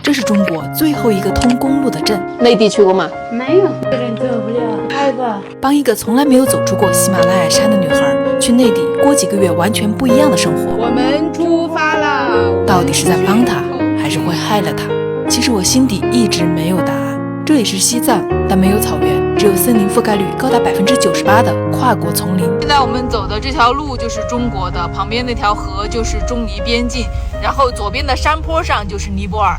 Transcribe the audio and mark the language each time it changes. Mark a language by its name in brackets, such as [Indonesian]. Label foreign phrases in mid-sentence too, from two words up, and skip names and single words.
[Chinese] 這是中國最後一個通公路的鎮。内地去過嗎？沒有，有點走不了，害怕。帮一個從來沒有走出過喜馬拉雅山的女孩去內地過幾個月完全不一樣的生活，我們出發了。到底是在幫她，還是會害了她？其實我心底一直沒有答案。這裡是西藏，但沒有草原，只有森林覆蓋率高達98%的跨國叢林。现在我们走的这条路就是中國的，旁邊那條河就是中尼邊境，然後左邊的山坡上就是尼泊爾。